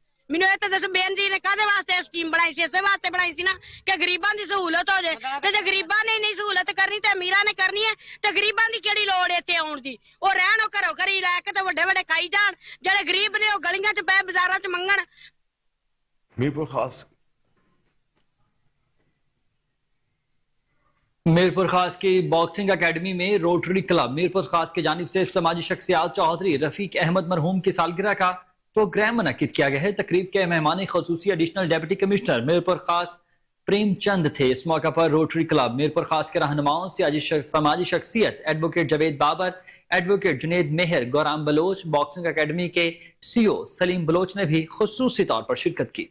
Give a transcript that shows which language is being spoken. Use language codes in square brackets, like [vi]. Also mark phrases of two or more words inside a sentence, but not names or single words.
[pa] ਮੈਨੂੰ ਯੇ ਤੋ ਦੱਸ ਬੇਨਜੀ ਨੇ ਕਾਹਦੇ ਵਾਸਤੇ ਸਕੀਮ ਬਣਾਈ ਸੀ? ਇਸੇ ਵਾਸਤੇ ਬਣਾਈ ਸੀ ਨਾ ਕਿ ਗਰੀਬਾਂ ਦੀ ਸਹੂਲਤ ਹੋ ਜਾਏ। ਤੇ ਜੇ ਗਰੀਬਾਂ ਨੇ ਨਹੀਂ ਸਹੂਲਤ ਕਰਨੀ ਤੇ ਅਮੀਰਾਂ ਨੇ ਕਰਨੀ ਹੈ ਤੇ ਗਰੀਬਾਂ ਦੀ ਕੇੜ੍ਹੀ ਲੋੜ ਇੱਥੇ ਆਉਣ ਦੀ? ਓਹ ਰਹਿਣ ਓਹ ਘਰੋਂ ਘਰੀ ਲੈਕੇ ਤੇ ਵੱਡੇ ਵੱਡੇ ਖਾਈ ਜਾਣ, ਜੇੜ੍ਹੇ ਗਰੀਬ ਨੇ ਓਹ ਗਲੀਆਂ ਚ ਪੈ ਬਾਜ਼ਾਰਾਂ ਚ ਮੰਗਣ। [ur] मीरपुर खास میرپور خاص کی باکسنگ اکیڈمی میں روٹری کلب میرپور خاص کی جانب سے سماجی شخصیات چودھری رفیق احمد مرحوم کی سالگرہ کا پروگرام منعقد کیا گیا ہے۔ تقریب کے مہمان خصوصی ایڈیشنل ڈپٹی کمشنر میرپور خاص پریم چند تھے۔ اس موقع پر روٹری کلب میرپور خاص کے رہنماؤں سماجی شخصیت ایڈوکیٹ جاوید بابر، ایڈوکیٹ جنید مہر، گورام بلوچ، باکسنگ اکیڈمی کے سی او سلیم بلوچ نے بھی خصوصی طور پر شرکت کی۔